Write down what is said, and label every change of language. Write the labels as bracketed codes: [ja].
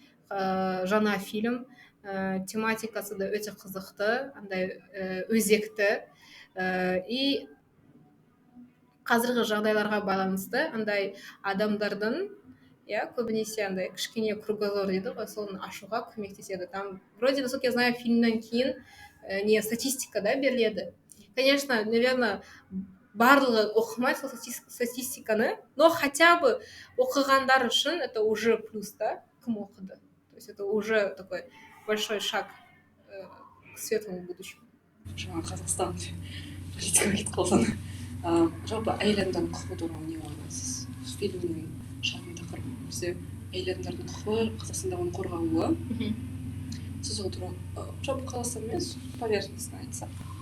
[kk] Жаңа фильм, тематикасы да өте қызықты, андай өзекті, и қазіргі жағдайларға байланысты андай адамдардың, иә, көбінесе андай кішкене кругозор дейді ғой, соны ашуға көмектеседі. [ru] Там вроде, насколько я знаю, [kk] фильмнен кейін не статистика да беріледі. [ru] Конечно, наверное, [kk] барлығы оқымайды сол статистиканы, [ru] но хотя бы [kk] оқығандар үшін [ru] это уже плюс, да, [kk] кім оқыды. [ru] То есть это уже такой большой шаг к светлому будущему. [kk] Жаңа Қазақстан политикаға кетіп қалсаң, жалпы әйел адамдардың құқығы туралы не ойлайсыз? Фильмнің шығатын тақырыбы бізде әйел адамдардың құқығы, Қазақстанда оны қорғалуы. Сіз ол туралы жалпы Қазақстан емес, [ru] поверхностно [kk] айтсақ.